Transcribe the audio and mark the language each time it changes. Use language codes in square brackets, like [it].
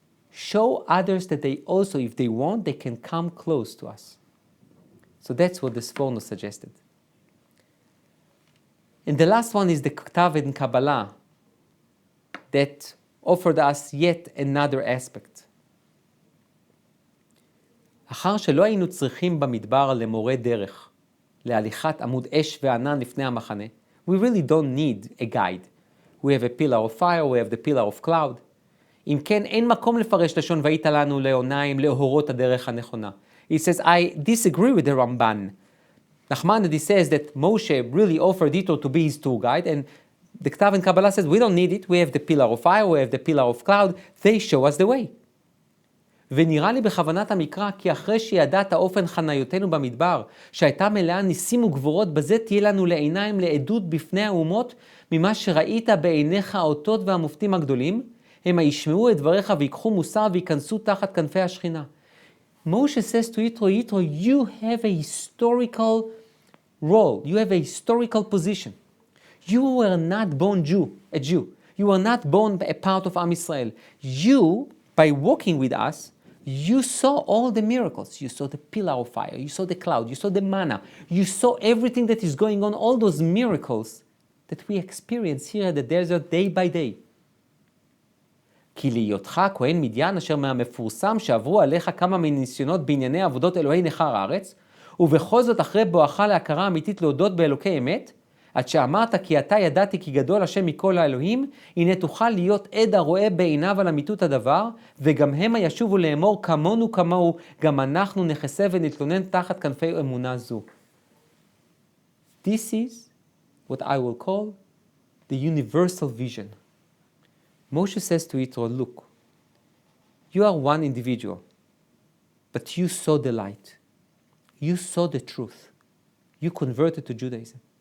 [en] Show others that they also, if they want, they can come close to us. So that's what the Sforno suggested. And the last one is the Ktav and Kabbalah that offered us yet another aspect. [he] אחר שלא היינו צריכים במדבר למורה דרך, להליכת עמוד אש וענן לפני המחנה, [en] we really don't need a guide. We have a pillar of fire, we have the pillar of cloud. [he] אם כן, אין מקום לפרש לשון והיית לנו לעוניים להורות הדרך הנכונה. [en] He says, I disagree with the Ramban. Nachmanides says that Moshe really offered Yitro to be his tour guide, and the Ktav and Kabbalah says, we don't need it, we have the pillar of fire, we have the pillar of cloud, they show us the way. [he] ונראה לי בכוונת המקרא, כי אחרי שידעת אופן חניותנו במדבר, שהייתה מלאה ניסים וגבורות, בזה תהיה לנו לעיניים לעדות בפני האומות, ממה שראית בעיניך האותות והמופתים הגדולים, הם הישמעו את דבריך ויקחו מוסר וייכנסו תחת כנפי השכינה. [en] Moshe says to Yitro, Yitro, you have a historical role, you have a historical position. You were not born a Jew. You were not born a part of Am Yisrael. You, by walking with us, you saw all the miracles. You saw the pillar of fire, you saw the cloud, you saw the manna, you saw everything that is going on, all those miracles that we experience here at the desert day by day. [he] כי להיותך כהן מדיין אשר מהמפורסם שעברו עליך כמה מניסיונות בענייני עבודות אלוהי נכר הארץ, ובכל זאת אחרי בואך להכרה אמיתית להודות באלוקי אמת, עד שאמרת כי אתה ידעתי כי גדול השם מכל האלוהים, הנה תוכל להיות עד הרואה בעיניו על אמיתות הדבר, וגם המה ישובו לאמור כמונו כמוהו, גם אנחנו נחסה ונתלונן תחת כנפי אמונה זו. [en] This is what I will call the universal vision. Moshe says to Yitro, look, you are one individual, but you saw the light. You saw the truth. You converted to Judaism.